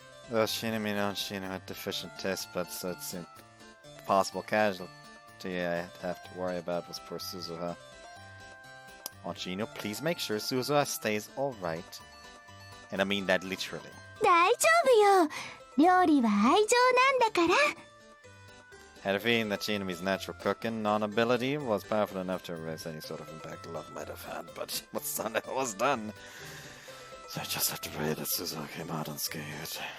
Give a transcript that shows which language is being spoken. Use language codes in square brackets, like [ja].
[en] Well, Shinami and Shino had deficient taste buds, so it seemed the possible casualty I'd have to worry about was poor Suzuha. Aunt Shino, please make sure Suzuha stays alright. And I mean that literally. [ja] 大丈夫よ。料理は愛情なんだから。 [en] Had a feeling that Shinami's natural cooking non-ability was powerful enough to erase any sort of impact love might have had, but what's done was done. So I just have to pray that Suzuha came out unscathed.